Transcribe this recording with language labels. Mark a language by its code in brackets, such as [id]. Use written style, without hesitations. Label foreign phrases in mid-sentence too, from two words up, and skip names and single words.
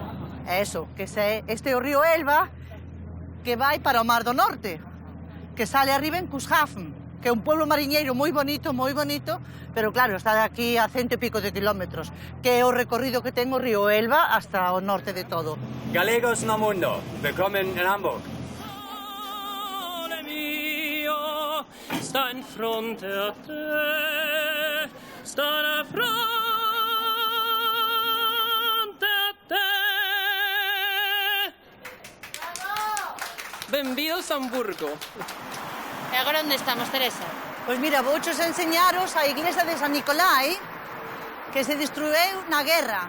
[gl] Eso, que este é o río Elba, que vai para o Mar do Norte, que sale arriba en Cuxhaven, que é un pueblo mariñeiro moi bonito, pero claro, está aquí a 100 e pico de kilómetros, que é o recorrido que ten o río Elba hasta o norte de todo. Galegos no mundo, [de] willkommen in Hamburg. [it] Sta in fronte a te, sta de fronte a te. [gl] Benvidos a Hamburgo. E agora onde estamos, Teresa? Pois mira, vouchos enseñaros a iglesia de San Nicolai, que se destruiu na guerra.